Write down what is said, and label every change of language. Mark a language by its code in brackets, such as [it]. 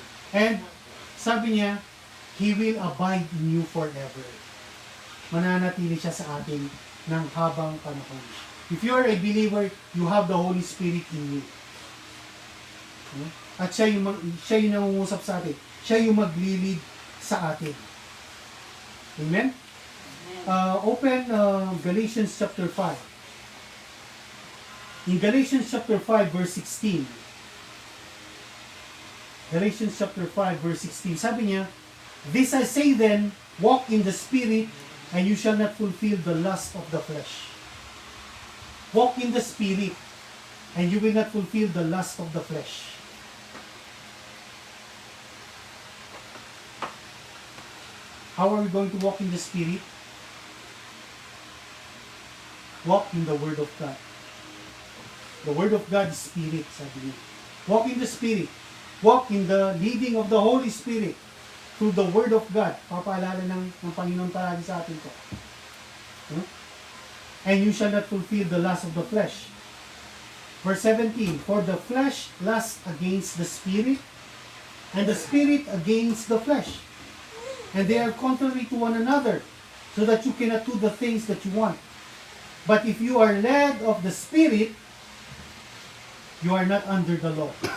[en] And [tl] sabi niya, [en] He will abide in you forever. [tl] Mananatili siya sa atin ng habang panahon. [en] If you are a believer, you have the Holy Spirit in you. [tl] At siya yung nangungusap sa atin. Siya yung maglilid sa atin. Amen? [en] Open Galatians chapter 5. In Galatians chapter 5 verse 16. Galatians chapter 5 verse 16. [tl] Sabi niya, [en] this I say then, walk in the Spirit, and you shall not fulfill the lust of the flesh. Walk in the Spirit, and you will not fulfill the lust of the flesh. How are we going to walk in the Spirit? Walk in the Word of God. The Word of God is Spirit, [tl] sabi niya. [en] Walk in the Spirit. Walk in the leading of the Holy Spirit through the Word of God. [tl] Papaalala ng Panginoon palagi sa atin ko. [en] And you shall not fulfill the lust of the flesh. Verse 17, for the flesh lusts against the Spirit, and the Spirit against the flesh. And they are contrary to one another, so that you cannot do the things that you want. But if you are led of the Spirit, you are not under the law.